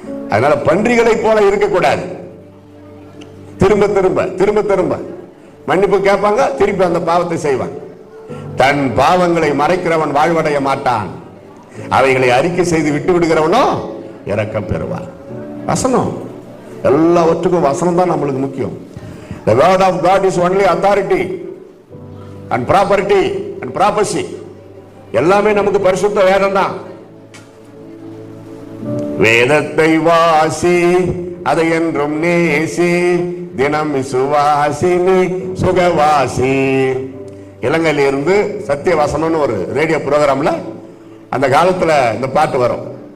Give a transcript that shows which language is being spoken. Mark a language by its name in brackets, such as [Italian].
[Tamil] அதனால பன்றிகளை போல இருக்கக்கூடாது. திரும்ப திரும்ப திரும்ப திரும்ப மன்னிப்பு கேட்பாங்க, திருப்பி அந்த பாவத்தை செய்வாங்க. தன் பாவங்களை மறைக்கிறவன் வாழ்வடைய மாட்டான், அவைகளை அறிக்கை செய்து விட்டு விடுகிறவனோ இரக்கம் பெறுவான். வசனம், எல்லாவற்றுக்கும் வசனம் தான் நம்மளுக்கு முக்கியம். [English] The word of God is only authority and property and prophecy. [Tamil] எல்லாமே நமக்கு பரிசுத்த வேதம் தான். வேதத்தை வாசி, அதை என்றும் நேசி, தினம் விசுவாசினி சுகவாசி. இலங்கையில இருந்து சத்திய வசனம்னு ஒரு ரேடியோ ப்ரோக்ராம்ல அந்த காலத்துல இந்த பாட்டு வரும்.